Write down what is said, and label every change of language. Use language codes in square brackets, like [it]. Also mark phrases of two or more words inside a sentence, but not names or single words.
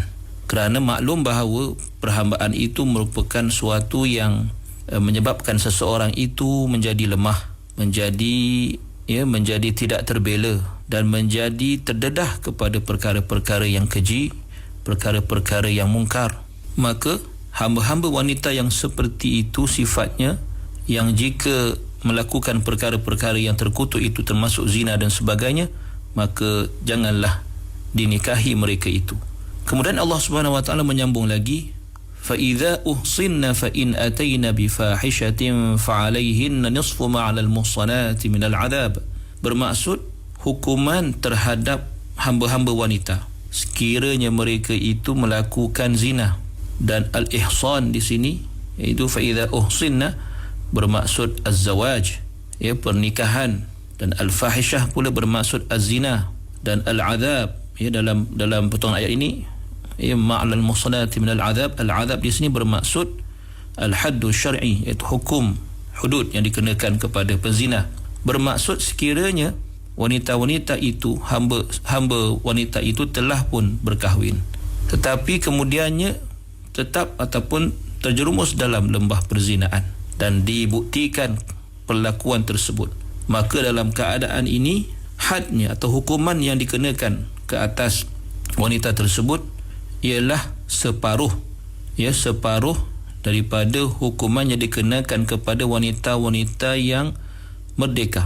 [ms] Kerana maklum bahawa perhambaan itu merupakan suatu yang menyebabkan seseorang itu menjadi lemah, menjadi tidak terbela dan menjadi terdedah kepada perkara-perkara yang keji, perkara-perkara yang mungkar. Maka hamba-hamba wanita yang seperti itu sifatnya, yang jika melakukan perkara-perkara yang terkutuk itu termasuk zina dan sebagainya, maka janganlah dinikahi mereka itu. Kemudian [ar] الله سبحانه وتعالى [ms] menyambung lagi, [ar] فإذا أحصن فإن أتين بفاحشة فعليهن نصف ما على المحصنات من العذاب. [ms] Bermaksud hukuman terhadap hamba-hamba wanita sekiranya mereka itu melakukan zina. Dan al-ihsan di sini iaitu [ar] فإذا أحصن [ms] bermaksud az-zawaj, ya, pernikahan, dan al-fahishah pula bermaksud az-zina, dan al-'adzab, ya, dalam potongan ayat ini, ya, [ar] ما على المحصنات من العذاب. [ms] Al-'adzab di sini bermaksud [ar] الحد الشرعي, [ms] iaitu hukum hudud yang dikenakan kepada penzina. Bermaksud sekiranya wanita-wanita itu, hamba wanita itu telah pun berkahwin, tetapi kemudiannya tetap ataupun terjerumus dalam lembah perzinaan dan dibuktikan perlakuan tersebut, maka dalam keadaan ini hadnya atau hukuman yang dikenakan ke atas wanita tersebut ialah separuh daripada hukuman yang dikenakan kepada wanita-wanita yang merdeka.